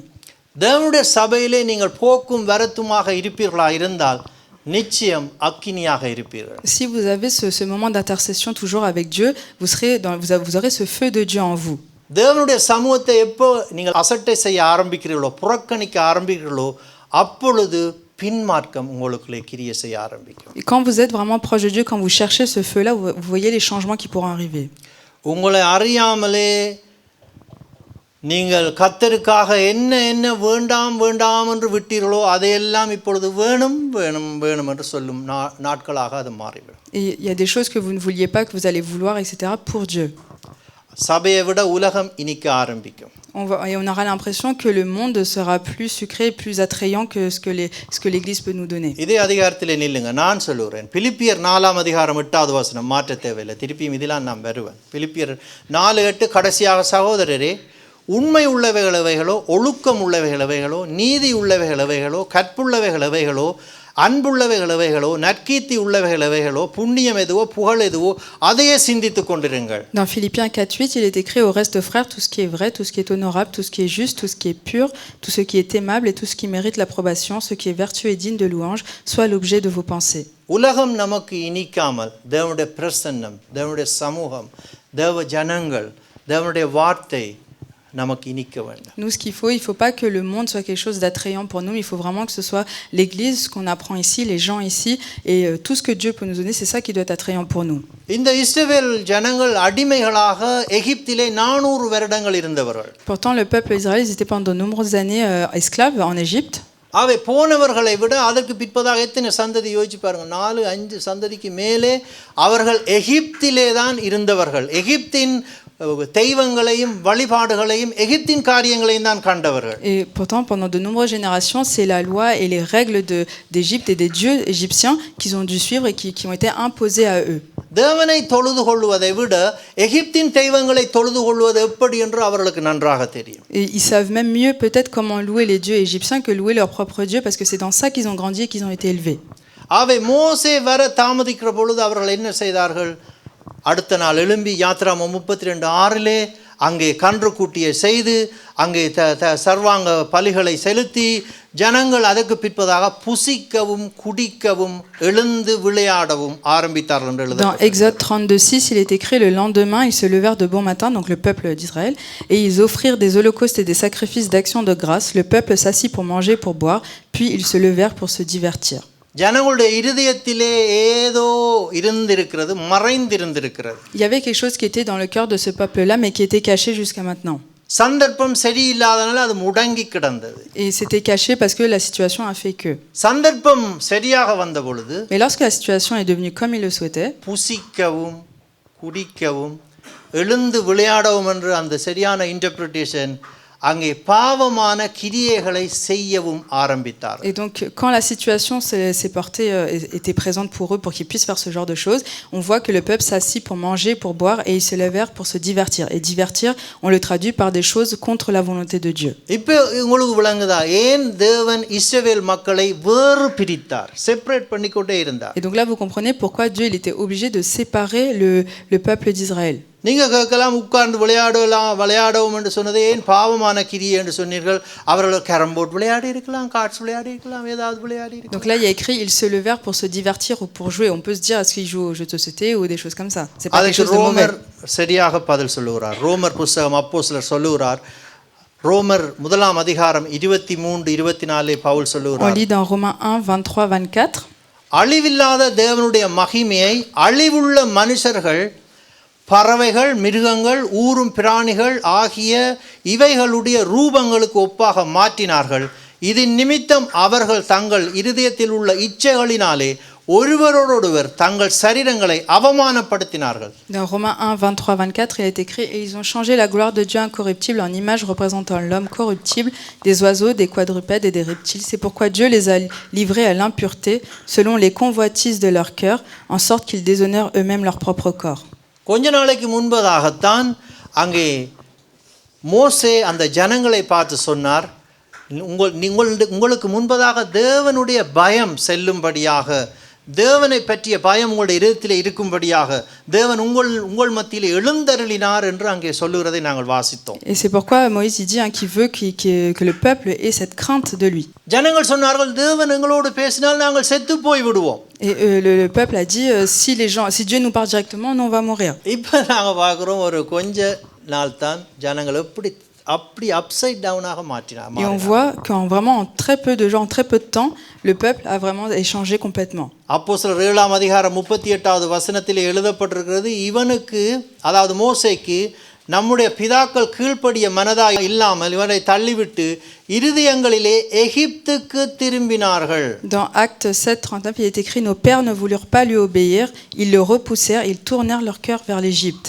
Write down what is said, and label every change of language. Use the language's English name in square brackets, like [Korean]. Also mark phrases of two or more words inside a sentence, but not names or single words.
[Tamil] தேவனுடைய சபையிலே நீங்கள் போக்கும் வரத்துமாக இருப்பீர்களா இருந்தால் நிச்சயம் அக்கினியாக இருப்பீர்கள். [French] Si vous avez ce moment d'intercession toujours avec Dieu, vous aurez ce feu de Dieu en vous. [Tamil] தேவனுடைய சமூகத்தை எப்போ நீங்கள் அசட்டை செய்ய ஆரம்பிக்கிறீர்களோ, புறக்கணிக்க ஆரம்பிக்கிறீர்களோ, அப்பொழுது பின்மார்க்கம் உங்களுக்குள்ளே கிரியை செய்ய ஆரம்பிக்கும். [French] Et quand vous êtes vraiment proche de Dieu, quand vous cherchez ce feu-là, vous voyez les changements qui pourront arriver. [Tamil] உங்களை அறியாமலே நீங்கள் கர்த்தருக்காக என்ன வேண்டாம் வேண்டாம் என்று விட்டீர்களோ அதையெல்லாம் இப்பொழுது வேணும் வேணும் வேணும் என்று சொல்லும் நாட்களாக அது மாறிவிடும். [French] Et il y a des choses que vous ne vouliez pas, que vous allez vouloir, etc. pour Dieu. [Tamil] சபையை விட உலகம் இனிக்க ஆரம்பிக்கும். [French] On aura l'impression que le monde sera plus sucré, plus attrayant que ce que l'Église peut nous donner. [Tamil] இதே அதிகாரத்திலே நில்லுங்க. நான் சொல்லுகிறேன், பிலிப்பியர் 4:8 மாற்ற தேவையில்லை. திருப்பியும் இதெல்லாம் நான் வருவேன். பிலிப்பியர் 4:8 கடைசியாக சகோதரரே, உண்மை உள்ளவைகளவைகளோ, ஒழுக்கம் உள்ளவைகளவைகளோ, நீதி உள்ளவைகளவைகளோ, கற்புள்ளவைகளவைகளோ, அன்புள்ளவைகளவைகளோ, நற்கீர்த்தி உள்ளவைகளவைகளோ, புண்ணியம் எதுவோ, புகழ் எதுவோ அதையே சிந்தித்துக் கொண்டிருங்கள். [French] Dans Philippiens 4:8, il est écrit: au reste, frères, tout ce qui est vrai, tout ce qui est honorable, tout ce qui est juste, tout ce qui est pur, tout ce qui est aimable et tout ce qui mérite l'approbation, ce qui est vertueux et digne de louange, soit l'objet de vos pensées. [Tamil] உலகம் நமக்கு இனிக்காமல் தேவனுடைய பிரசன்னம், தேவனுடைய சமூகம், தேவ ஜனங்கள், தேவனுடைய வார்த்தை நமக்கு இனிக்க வேண்டும். [French] Nous, ce qu'il faut pas que le monde soit quelque chose d'attrayant pour nous, mais il faut vraiment que ce soit l'Église, ce qu'on apprend ici, les gens ici, et tout ce que Dieu peut nous donner, c'est ça qui doit être attrayant pour nous. [Tamil] இந்த இஸ்ரவேல் ஜனங்கள் அடிமைகளாக எகிப்திலே 400 வருடங்கள் இருந்தவர்கள். [French] Pourtant, le peuple israélien, ils étaient pendant de nombreuses années esclaves en Égypte. [Tamil] அவை போனவர்களை விட அதற்கு பிற்பதாக எத்தனை சந்ததி யோசிச்சு பாருங்க, 4-5 சந்ததிக்கு மேலே அவர்கள் எகிப்திலே தான் இருந்தவர்கள். எகிப்தின் தெய்வங்களையும் வழிபாடுகளையும் எகிப்தின் காரியங்களையும் தான் கண்டவர்கள். [French] Et pourtant, pendant de nombreuses générations, c'est la loi et les règles d'Égypte et des dieux égyptiens qu'ils ont dû suivre et qui ont été imposés à eux. [Tamil] தேவனை தொழுது கொள்வதை விட எகிப்தின் தெய்வங்களை தொழுது கொள்வது எப்படி என்று அவர்களுக்கு நன்றாக தெரியும். [French] Et ils savent même mieux peut-être comment louer les dieux égyptiens que louer leur propre Dieu, parce que c'est dans ça qu'ils ont grandi et qu'ils ont été élevés. [Tamil] அவை மோசே வர தாமதிக்கிற பொழுது அவர்கள் என்ன செய்தார்கள்? அடுத்த நாள் எழும்பி யாத்ராமம் 32:6 அங்கே கன்று கூட்டியை செய்து அங்கே சர்வாங்க பலிகளை செலுத்தி ஜனங்கள் அதற்கு பிற்பதாக புசிக்கவும் குடிக்கவும் எழுந்து விளையாடவும் ஆரம்பித்தார்கள் என்று எழுதுகிறது. [French] Dans Exode 32:6, il est écrit: le lendemain, ils se levèrent de bon matin, donc le peuple d'Israël, et ils offrirent des holocaustes et des sacrifices d'action de grâce. Le peuple s'assit pour manger, pour boire, puis ils se levèrent pour se divertir. [Tamil] ஜனங்களுடைய இருதயத்திலே ஏதோ இருந்திருக்கிறது, மறைந்திருந்திருக்கிறது. [French] Il y avait quelque chose qui était dans le cœur de ce peuple-là, mais qui était caché jusqu'à maintenant. [Tamil] சந்தர்ப்பம் சரியில்லாதனால அது முடங்கி கிடந்தது. [French] Et c'était caché parce que la situation a fait que. [Tamil] சந்தர்ப்பம் சரியாக வந்த பொழுது, [French] Mais lorsque la situation est devenue comme il le souhaitait, [Tamil] புசிக்கவும் குடிக்கவும் எழுந்து விளையாடவும் என்ற அந்த சரியான இன்டர்பிரிட்டேஷன் அங்கே பாவமான கிரியைகளை செய்யவும் ஆரம்பித்தார். [French] Et donc quand la situation s'est portée, était présente pour eux pour qu'ils puissent faire ce genre de choses, on voit que le peuple s'assit pour manger, pour boire, et ils se levèrent pour se divertir. Et divertir, on le traduit par des choses contre la volonté de Dieu. [Tamil] இப்போ உங்களுக்கு விளங்குதா ஏன் தேவன் இஸ்ரவேல் மக்களை வேறு பிரித்தார், செப்பரேட் பண்ணிக்கொண்டே இருந்தார்? [French] Et donc là vous comprenez pourquoi Dieu il était obligé de séparer le peuple d'Israël. [Tamil] நீங்க கேட்கலாம், உட்கார்ந்து விளையாடவும் என்று சொன்னது ஏன் பாவமான கிரியை என்று சொன்னீர்கள்? அவர்கள் [English] carrom board [Tamil] விளையாடி இருக்கலாம், கார்ட்ஸ் விளையாடி இருக்கலாம், ஏதாவது விளையாடி இருக்கலாம். [French] Donc là il y a écrit ils se levèrent pour se divertir ou pour jouer. On peut se dire est-ce qu'ils jouent aux jeux de société ou des choses comme ça. C'est pas quelque chose de mauvais. [Tamil] ரோமர் சரியாக பதில் சொல்லுகிறார். ரோமர் புத்தகம் அப்போஸ்தலர் சொல்லுகிறார். ரோமர் 1 23-24 பவுல் சொல்லுகிறார். [French] On lit dans Romains 1:23-24. [Tamil] அழிவில்லாத தேவனுடைய மகிமையை அழிவுள்ள மனுஷர்கள், பறவைகள், மிருகங்கள், ஊரும் பிராணிகள் ஆகிய இவைகளுடைய ரூபங்களுக்கு ஒப்பாக மாற்றினார்கள். இதன் நிமித்தம் அவர்கள் தங்கள் இருதயத்தில் உள்ள இச்சைகளினாலே ஒருவரோடொருவர் தங்கள் சரீரங்களை அவமானப்படுத்தினார்கள். [French] Dans Romains 1, 23, 24, il est écrit « Et ils ont changé la gloire de Dieu incorruptible en image représentant l'homme corruptible, des oiseaux, des quadrupèdes et des reptiles. C'est pourquoi Dieu les a livrés à l'impureté selon les convoitises de leur cœur, en sorte qu'ils déshonorent eux-mêmes leur propre corps. » [Tamil] கொஞ்ச நாளைக்கு முன்பதாகத்தான் அங்கே மோசே அந்த ஜனங்களை பார்த்து சொன்னார், உங்களுக்கு முன்பதாக தேவனுடைய பயம் செல்லும்படியாக, தேவனை பற்றிய பயம் உங்களுடைய இதயத்தில் இருக்கும்படியாக தேவன் உங்கள் மத்தியில் எழுந்தருளினார் என்று அங்கே சொல்லுகிறதை நாங்கள் வாசித்தோம். [French] Et c'est pourquoi Moïse il dit qu'il veut que le peuple ait cette crainte de lui. [Tamil] ஜனங்கள் சொன்னார்கள், தேவன் எங்களோடு பேசினால் நாங்கள் செத்து போய் விடுவோம். [French] Et le peuple a dit si Dieu nous parle directement, nous on va mourir. [Tamil] இப்போ நாங்கள் பார்க்குறோம், ஒரு கொஞ்ச நாள் தான் ஜனங்கள் அப்படி [English] upside down [Tamil] மாற்றினார். [French] Et on voit qu'en vraiment en très peu de gens, en très peu de temps, le peuple a vraiment changé complètement. [Tamil] அப்போஸ்தலர் 7ஆம் அதிகாரம் 38வது வசனத்தில் எழுதப்பட்டிருக்கிறது, இவனுக்கு அதாவது மோசேக்கு நம்முடைய பிதாக்கள் கீழ்ப்படிய மனதாய் இல்லாமல் இவனை தள்ளிவிட்டு இருதயங்களிலே எகிப்துக்கு திரும்பினார்கள். [French] Dans Actes 7:39, il est écrit nos pères ne voulurent pas lui obéir, ils le repoussèrent, ils tournèrent leur cœur vers l'Égypte.